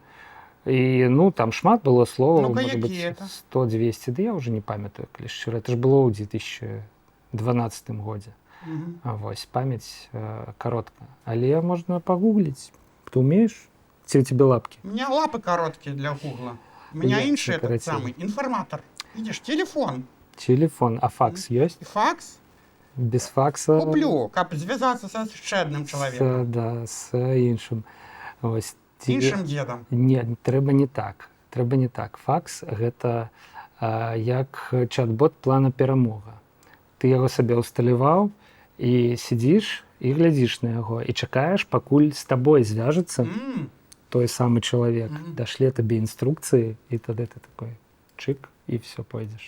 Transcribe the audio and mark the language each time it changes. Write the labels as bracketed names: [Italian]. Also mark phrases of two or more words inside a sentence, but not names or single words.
[Belarusian] І, ну, там шмат было словаў, можа быць, 100-200, да я ўжо не памятаю, калі шчыра. [Russian] Это ж было [Belarusian] ў 2012 годзе. Вось, памяць каротка. Але можна пагугліць. Ты умееш? Ці ў тебе лапкі? [Russian] У меня лапы короткие для гугла. У меня іншы этот самый інфарматор. Видишь, телефон. [Belarusian] Телефон. А факс ёсць? Факс? Без факса... Куплю, каб звязацца са яшчэ адным чалавекам. Да, з іншым. Вось. Іншым дзедам. Не, трэба не так. Трэба не так. Факс — гэта як чат-бот плана перамога. Ты яго сабе ўсталяваў і сидзіш і глядзіш на яго і чакаеш, пакуль з табой звяжацца той самы чалавек, дашле табе інструкцыі, і тады ты такой чык, і все, пойдзеш.